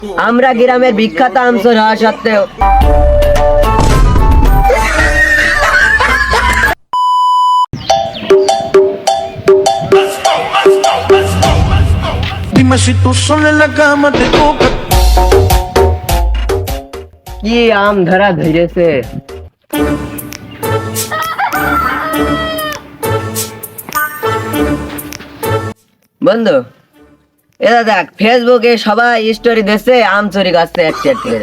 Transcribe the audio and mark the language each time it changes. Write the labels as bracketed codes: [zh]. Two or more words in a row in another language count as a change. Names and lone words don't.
[bn] আমরা গ্রামের বিখ্যাত আম চোর হওয়া সত্ত্বেও [es] Dime si tú sola en la cama te toca. [bn] কি আম ধরা ধরেছে। বন্ধু এটা দেখ, ফেসবুকে সবাই স্টোরি দিচ্ছে আম চুরি করছে একটি একটি করে।